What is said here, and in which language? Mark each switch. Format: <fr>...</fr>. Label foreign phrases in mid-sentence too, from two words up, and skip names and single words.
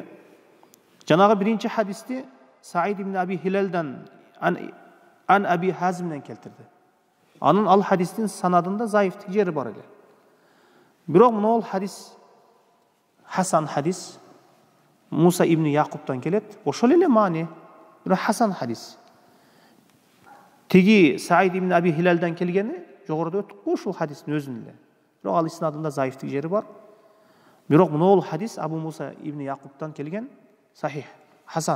<ky>Жанагы биринчи хадисти Саид ибн Аби Хилалдан ан Аби Хазимден келтирди. Анын ал хадистин санадында заифтик жери бар эле. Бирок мына хадис Хасан хадис Муса ибн Якубтан келет. Ошол эле маани, бирок Хасан хадис. Тиги Саид ибн Аби Хилалдан келгени жогоруда өттүк го ушул хадистин өзүн эле. Бирок ал иснадында заифтик жери бар. Бирок мына хадис Абу Муса ибн Якубтан келген сахих, Хасан.</ky>